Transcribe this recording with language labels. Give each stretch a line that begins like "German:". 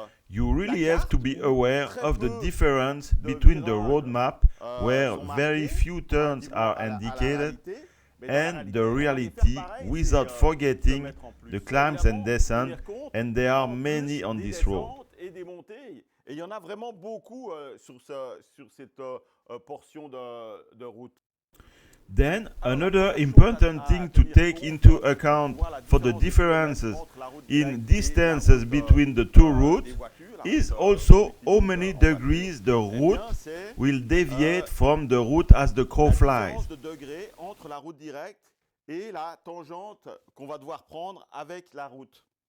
English: You really have to be aware of the difference between the road map, where very few turns are indicated, and the reality, without forgetting the climbs and descents, and there are many on this road.
French: Et il y en a vraiment beaucoup sur cette portion de route.
English: Then, another important thing to take into account for the differences in distances between the two routes is also how many degrees the route will deviate from the route as the crow
French: la
English: flies.
French: différence de degrés entre la route directe et la tangente qu'on va devoir prendre avec la route.